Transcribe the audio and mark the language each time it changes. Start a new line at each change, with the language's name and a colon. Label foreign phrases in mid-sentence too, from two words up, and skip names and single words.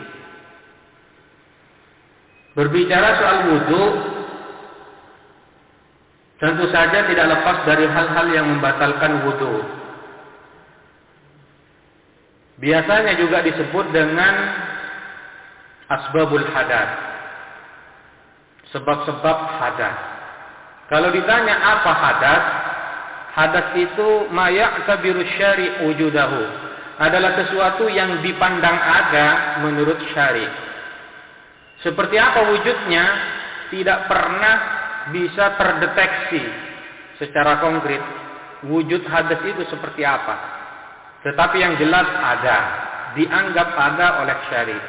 Indonesian: Berbicara soal wudu, tentu saja tidak lepas dari hal-hal yang membatalkan wudu. Biasanya juga disebut dengan
Arabic: أسباب الحدث,
Indonesian: sebab-sebab hadas. Kalau ditanya apa hadas, hadas itu
Arabic: ما يعتبر الشارع وجوده,
Indonesian: adalah sesuatu yang dipandang ada menurut syari'. Seperti apa wujudnya tidak pernah bisa terdeteksi secara konkret wujud hadas itu seperti apa. Tetapi yang jelas ada, dianggap ada oleh syari'.